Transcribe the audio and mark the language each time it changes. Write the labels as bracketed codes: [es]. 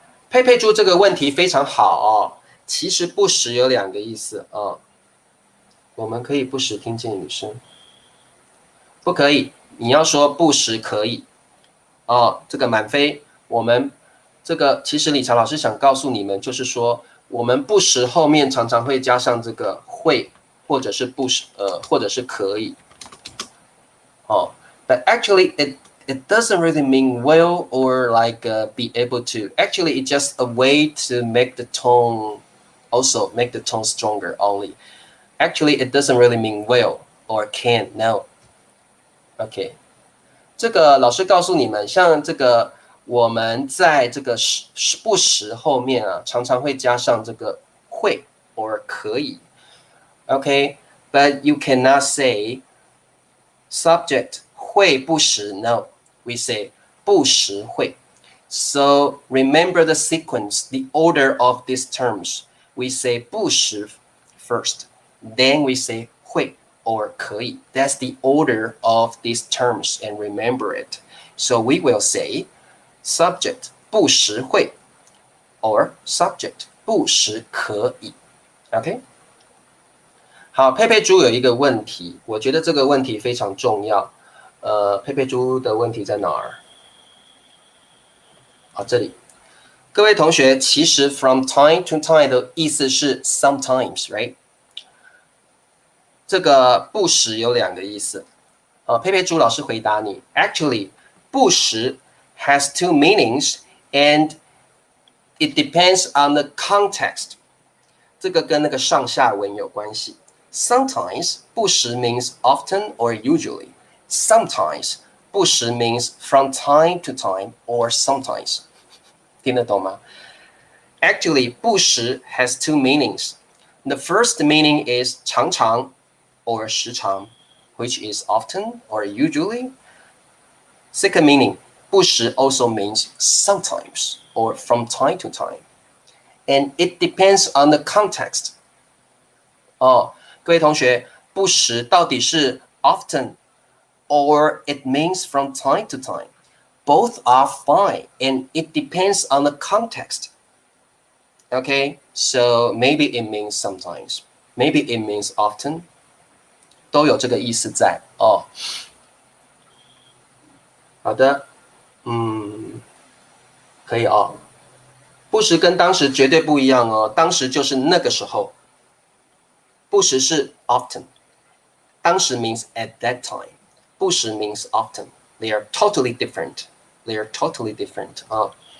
[zh] 佩佩猪这个问题非常好哦。其实不时有两个意思我们可以不时听见雨声，不可以。你要说不时可以这个满飞，我们这个其实理查老师想告诉你们，就是说我们不时后面常常会加上这个会，或者是不时，或者是可以。 [en] 哦 ，but actually it doesn't really mean will or like be able to. Actually, it's just a way to make the tone, also make the tone stronger only. Actually, it doesn't really mean will or can. No. [zh] OK， 这个老师告诉你们，像这个我们在这个不时后面啊，常常会加上这个会 or 可以。 [en] OK，but you cannot say subject 会不时 no we say 不时会 so remember the sequence the order of these terms we say 不时 first then we say 会 or 可以 that's the order of these terms and remember it so we will say subject 不时会 or subject 不时可以 OK [zh] 好，佩佩猪有一个问题，我觉得这个问题非常重要。佩佩猪的问题在哪儿？好，这里。各位同学，其实 [en] from time to time [zh] 的意思是 sometimes，right？这个不时有两个意思。佩佩猪老师回答你 [en] ，actually 不时 has two meanings and it depends on the context。 [zh] 这个跟那个上下文有关系。 [en] Sometimes 不时 means often or usually. Sometimes 不时 means from time to time or sometimes. [zh] 听得懂吗 [en] Actually, 不时 has two meanings. The first meaning is 常常 or 时常, which is often or usually. Second meaning, 不时 also means sometimes or from time to time. And it depends on the context. [zh] 各位同学，不时到底是 [en] often or it means from time to time? Both are fine and it depends on the context. Okay, so maybe it means sometimes, maybe it means often. [zh] 都有这个意思在哦。好的，可以哦。不时跟当时绝对不一样哦，当时就是那个时候。 [en] 不时是 often， 当时 means at that time， 不时 means often。 They are totally different. They are totally different 啊。